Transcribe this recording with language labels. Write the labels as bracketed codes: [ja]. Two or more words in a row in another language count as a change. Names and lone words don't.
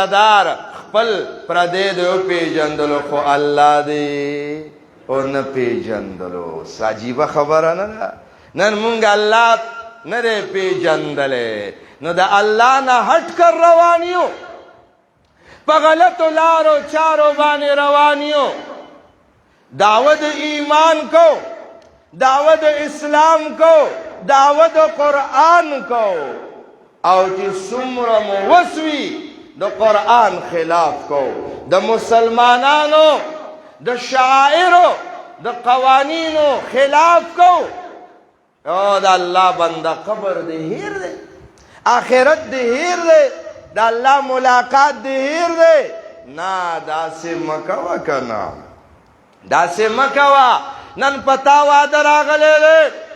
[ps] دار خپل پردې دې وپېژندلو خو الله دې ونه پیژندلو عجیبه خبره نه ده نن مونږ الله نه دی پیژندلی نو د الله نه هټ کر روان یو په غلطو لارو چارو باندې روان یو دعوت ایمان کو دعوت اسلام کو دعوت قرآن کو او چې څومره مو وسوي د قرآن خلاف کو د مسلمانانو د شاعرو د قوانینو خلاف کو او د الله بنده قبر دې هیر دی آخرت دې هیر دی د الله ملاقات دې هیر دی نه داسې مکوه کنه داسې مکوه نن پتا واده راغلی دی